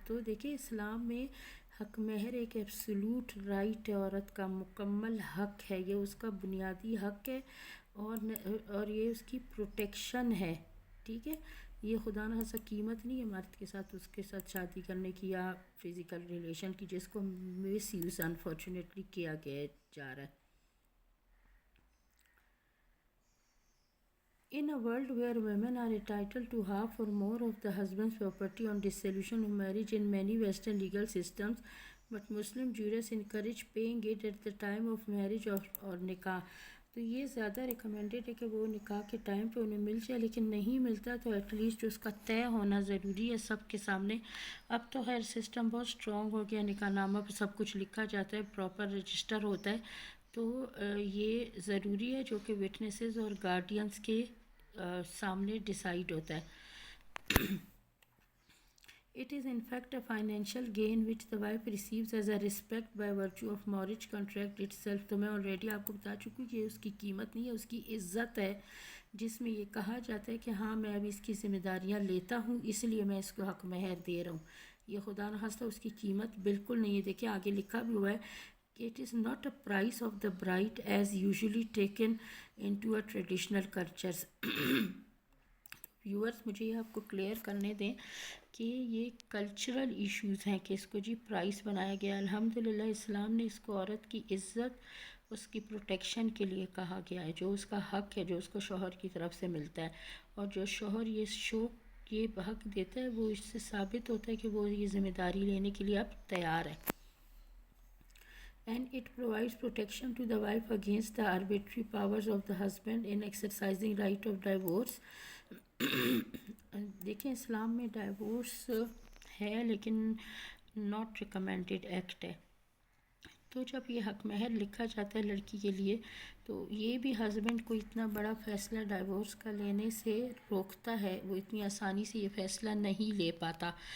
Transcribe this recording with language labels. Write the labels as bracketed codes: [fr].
[ur] تو دیکھیں اسلام میں حق مہر ایک ایبسلوٹ رائٹ ہے، عورت کا مکمل حق ہے، یہ اس کا بنیادی حق ہے اور یہ اس کی پروٹیکشن ہے. ٹھیک ہے، یہ خدا نہ خواستہ قیمت نہیں ہے مرد کے ساتھ اس کے ساتھ شادی کرنے کی یا فزیکل ریلیشن کی، جس کو مس یوز انفارچونیٹلی کیا گیا جا رہا ہے. [en] In a world where women are entitled to half or more of the husband's property on dissolution of marriage in many Western legal systems, but Muslim jurists encourage paying it at the time of marriage or nikah. [ur] تو یہ زیادہ recommended ہے کہ وہ نکاح کے time پہ انہیں مل جائے، لیکن نہیں ملتا تو ایٹ لیسٹ اس کا طے ہونا ضروری ہے سب کے سامنے. اب تو خیر سسٹم بہت اسٹرانگ ہو گیا، نکاح نامہ پہ سب کچھ لکھا جاتا ہے، پراپر رجسٹر ہوتا ہے. تو یہ ضروری ہے جو کہ وٹنسز اور گارڈینس کے سامنے ڈیسائیڈ ہوتا ہے. [en] It is in fact a financial gain which the wife receives as a respect by virtue of marriage contract itself. [ur] تو میں already آپ کو بتا چکی ہوں کہ اس کی قیمت نہیں ہے، اس کی عزت ہے، جس میں یہ کہا جاتا ہے کہ ہاں میں اب اس کی ذمہ داریاں لیتا ہوں اس لیے میں اس کو حق مہر دے رہا ہوں. یہ خدا نخواستہ اس کی قیمت بالکل نہیں ہے. دیکھیں آگے لکھا بھی ہوا ہے کہ [en] it is not a price of the bride as usually taken into a traditional cultures. [ur] Viewers مجھے یہ آپ کو کلیئر کرنے دیں کہ یہ کلچرل ایشوز ہیں کہ اس کو جی پرائس بنایا گیا. الحمدللہ اسلام نے اس کو عورت کی عزت، اس کی پروٹیکشن کے لیے کہا گیا ہے، جو اس کا حق ہے جو اس کو شوہر کی طرف سے ملتا ہے. اور جو شوہر یہ حق دیتا ہے وہ اس سے ثابت ہوتا ہے کہ وہ یہ ذمہ داری لینے کے لیے اب تیار ہے. [en] And it provides protection to the wife against the arbitrary powers of the husband in exercising right of divorce. [ur] دیکھیں اسلام میں ڈائیورس ہے لیکن [en] not recommended act [ur] ہے. تو جب یہ حق مہر لکھا جاتا ہے لڑکی کے لیے تو یہ بھی ہسبینڈ کو اتنا بڑا فیصلہ ڈائیورس کا لینے سے روکتا ہے، وہ اتنی آسانی سے یہ فیصلہ نہیں لے پاتا.